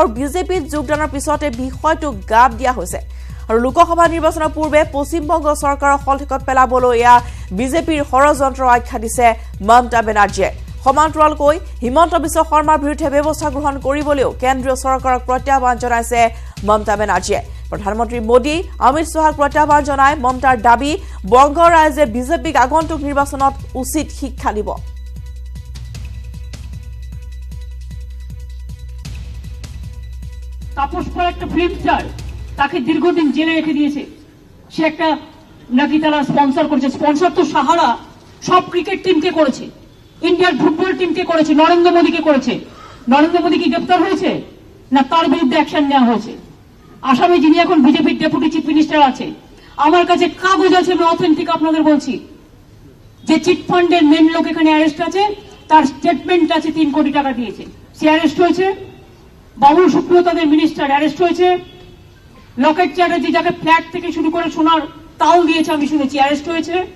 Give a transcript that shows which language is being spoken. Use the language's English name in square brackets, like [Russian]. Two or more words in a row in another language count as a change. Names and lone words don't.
[Assamese] বিজেপিত যোগদানৰ পিছতে বিষয়টো গাপ দিয়া হৈছে আৰু লোকসভা নিৰ্বাচনৰ পূৰ্বে পশ্চিমবংগ চৰকাৰৰ হলঠেকত পেলাবলৈ এয়া বিজেপিৰ ষড়যন্ত্ৰ আখ্যা দিছে মমতা বেনাৰ্জীয়ে সমান্তৰালকৈ হিমন্ত বিশ্ব শৰ্মাৰ বিৰুদ্ধে ব্যৱস্থা গ্ৰহণ কৰিবলৈও কেন্দ্ৰীয় চৰকাৰক প্ৰত্যাহ্বান জনাইছে মমতা বেনাৰ্জীয়ে প্ৰধানমন্ত্ৰী মোদী অমিত শাহক প্ৰত্যাহ্বান জনাই মমতাৰ দাবী বংগ ৰাইজে বিজেপিক আগন্তুক নিৰ্বাচনত উচিত শিক্ষা দিব [Bangla] তাপস পর একটা [English] film star [Bangla] তাকে দীর্ঘদিন জেলে রেখে দিয়েছে সে একটা নাকি তারা স্পন্সর করেছে স্পন্সর তো সাহারা সব ক্রিকেট টিমকে করেছে ইন্ডিয়ার ফুটবল টিমকে করেছে নরেন্দ্র মোদীকে করেছে নরেন্দ্র মোদী কি গ্রেফতার হয়েছে না তার বিরুদ্ধে অ্যাকশন নেওয়া হয়েছে আসামে যিনি এখন বিজেপির [English] deputy chief minister [Bangla] আছে আমার কাছে কাগজ আছে আমি অথেন্টিক আপনাদের বলছি যে চিট ফান্ডের মেন লোক এখানে অ্যারেস্ট আছে তার স্টেটমেন্ট আছে 3 কোটি টাকা দিয়েছে সে অ্যারেস্ট হয়েছে বাবুল সুপ্রিয় তাদের মিনিস্টার অ্যারেস্ট হয়েছে লকেট চ্যাটার্জি যাকে ফ্ল্যাট থেকে শুরু করে সোনার তাল দিয়েছে আমি শুনেছি অ্যারেস্ট হয়েছে